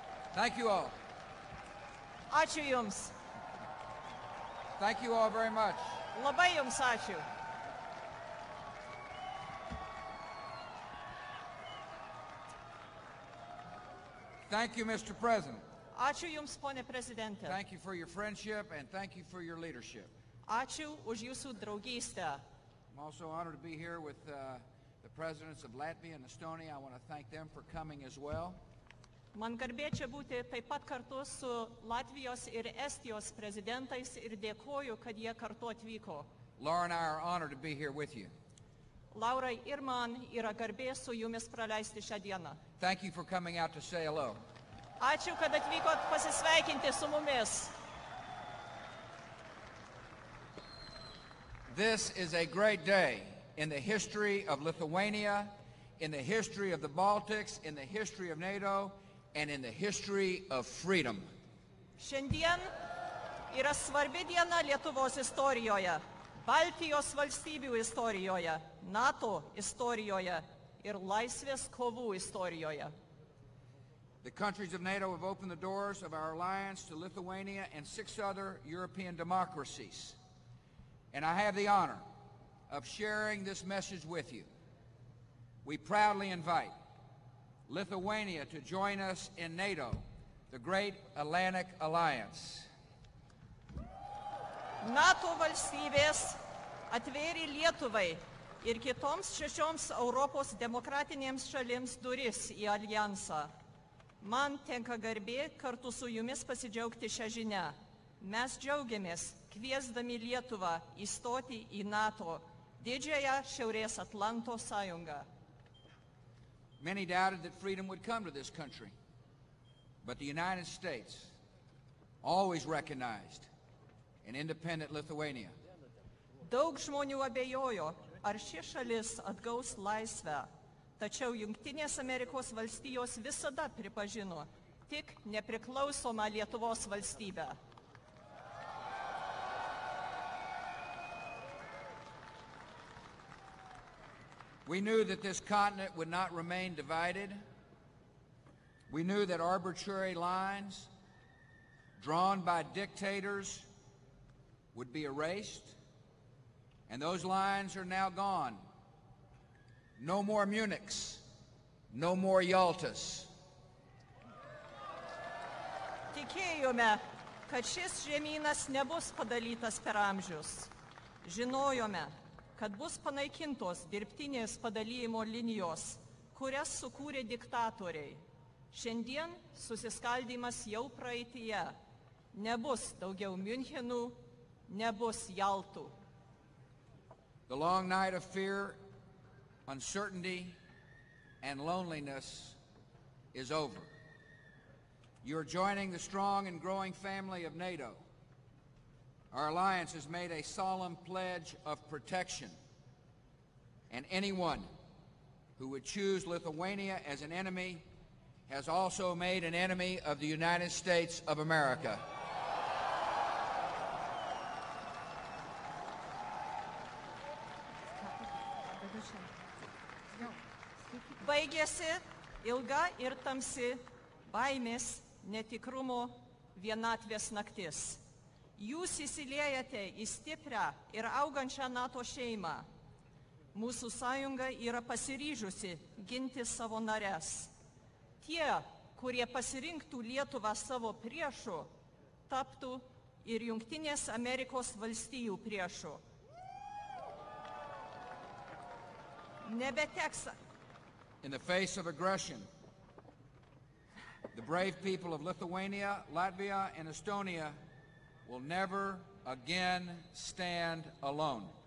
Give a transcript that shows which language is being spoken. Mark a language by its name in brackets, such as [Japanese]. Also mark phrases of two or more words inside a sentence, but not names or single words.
[English] Thank you all. [Lithuanian] Ačiū Jums. [English] Thank you all very much. [Lithuanian] Labai Jums ačiū. [English] Thank you, Mr. President. [Lithuanian] Ačiū Jums, ponė prezidentė. [English] Thank you for your friendship and thank you for your leadership. [Lithuanian] Ačiū už Jūsų draugystę. [English] I'm also honored to be here with the presidents of Latvia and Estonia. I want to thank them for coming as well. [Lithuanian] Man garbė čia būti taip pat kartu su Latvijos ir Estijos prezidentais ir dėkoju, kad jie kartu atvyko. [English] Laura and I are honored to be here with you. [Lithuanian] Laurai ir man yra garbė su Jumis praleisti šią dieną. [English] Thank you for coming out to say hello. [Lithuanian] Ačiū, kad atvykot pasisveikinti su mumis. [English] This is a great day in the history of Lithuania, in the history of the Baltics, in the history of NATO, and in the history of freedom. [Lithuanian] Šiandien yra svarbi diena Lietuvos istorijoje, Baltijos valstybių istorijoje, NATO istorijoje ir laisvės kovų istorijoje. [English] The countries of NATO have opened the doors of our alliance to Lithuania and 6 other European democracies. And I have the honor of sharing this message with you. We proudly invite Lithuania to join us in NATO, the Great Atlantic Alliance. [Lithuanian] NATO valstybės atvėrė Lietuvai ir kitoms 6 Europos demokratinėms šalims duris į alijansą. Man tenka garbė kartu su Jumis pasidžiaugti šią žinią. Mes džiaugiamės, kviesdami Lietuvą įstoti į NATO, didžiąją Šiaurės Atlanto sąjungą. [English] Many doubted that freedom would come to this country, but the United States always recognized an independent Lithuania. [Lithuanian] Daug žmonių abejojo, ar ši šalis atgaus laisvę, tačiau Jungtinės Amerikos valstijos visada pripažino tik nepriklausomą Lietuvos valstybę. [English] We knew that this continent would not remain divided. We knew that arbitrary lines drawn by dictators would be erased, and those lines are now gone. No more Munichs, no more Yaltas. [Lithuanian] Tikėjome, kad šis žemynas nebus padalytas per amžius. Žinojome, kad bus panaikintos dirbtinės padalymo linijos, kurias sukūrė diktatoriai. Šiandien susiskaldymas jau praeityje. Nebus daugiau Münchenų, nebus Jaltų. [English] The long night of fear, uncertainty, and loneliness is over. You're joining the strong and growing family of NATO. Our alliance has made a solemn pledge of protection, and anyone who would choose Lithuania as an enemy has also made an enemy of the United States of America. [Lithuanian] Baigėsi ilga ir tamsi baimės, netikrumo, vienatvės naktis. Jūs įsiliejate į stiprią ir augančią NATO šeimą. Mūsų sąjunga yra pasiryžusi ginti savo nares. Tie, kurie pasirinktų Lietuvą savo priešu, taptų ir Jungtinės Amerikos valstijų priešu. Nebeteks. [English] In the face of aggression, the brave people of Lithuania, Latvia, and Estonia will never again stand alone.